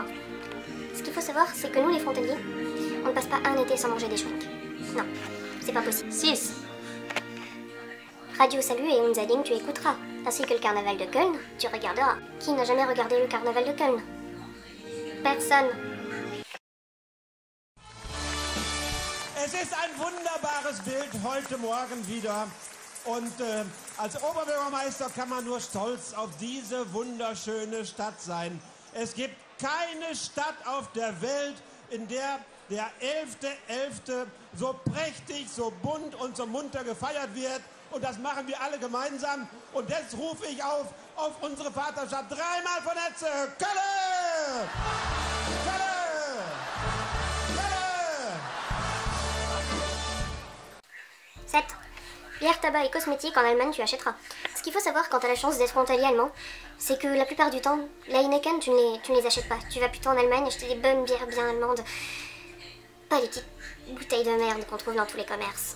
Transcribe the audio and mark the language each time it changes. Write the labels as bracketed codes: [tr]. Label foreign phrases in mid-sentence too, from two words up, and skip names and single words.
[fr] Ce qu'il faut savoir, c'est que nous les frontaliers, on ne passe pas un été sans manger des Schwenk. Non, c'est pas possible. 6. Radio Salut et Unzading, tu écouteras, ainsi que le carnaval de Köln, tu regarderas. Qui n'a jamais regardé le carnaval de Köln? Personne. [de] Es ist ein wunderbares Bild heute Morgen wieder und als Oberbürgermeister kann man nur stolz auf diese wunderschöne Stadt sein. Es gibt keine Stadt auf der Welt, in der der 11.11. so prächtig, so bunt und so munter gefeiert wird. Und das machen wir alle gemeinsam. Und jetzt rufe ich auf unsere Vaterstadt. Dreimal von Hetze. Kölle! Kölle! Kölle! [fr] 7. Bière, tabac et cosmétiques en Allemagne, tu achèteras. Ce qu'il faut savoir quand tu as la chance d'être frontalier allemand, c'est que la plupart du temps, la Heineken, tu ne les achètes pas. Tu vas plutôt en Allemagne acheter des bonnes bières bien allemandes. Pas les petites bouteilles de merde qu'on trouve dans tous les commerces.